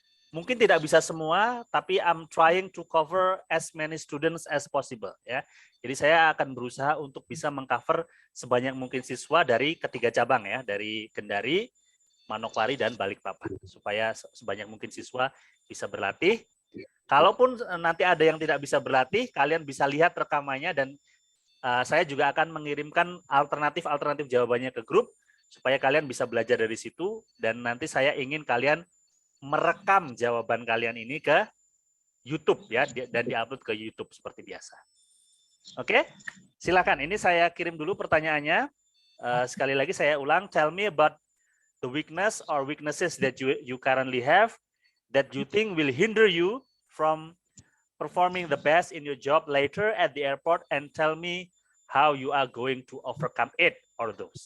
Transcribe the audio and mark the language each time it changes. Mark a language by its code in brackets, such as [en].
[id] Mungkin tidak bisa semua, tapi [en] I'm trying to cover as many students as possible. [id] Ya. Jadi saya akan berusaha untuk bisa mengcover sebanyak mungkin siswa dari ketiga cabang ya, dari Kendari, Manokwari, dan Balikpapan, supaya sebanyak mungkin siswa bisa berlatih. Kalaupun nanti ada yang tidak bisa berlatih, kalian bisa lihat rekamannya dan saya juga akan mengirimkan alternatif jawabannya ke grup supaya kalian bisa belajar dari situ, dan nanti saya ingin kalian merekam jawaban kalian ini ke YouTube ya, dan diupload ke YouTube seperti biasa. Oke, silakan. Ini saya kirim dulu pertanyaannya. Sekali lagi saya ulang. [en] Tell me about the weakness or weaknesses that you currently have that you think will hinder you from performing the best in your job later at the airport, and tell me how you are going to overcome it or those.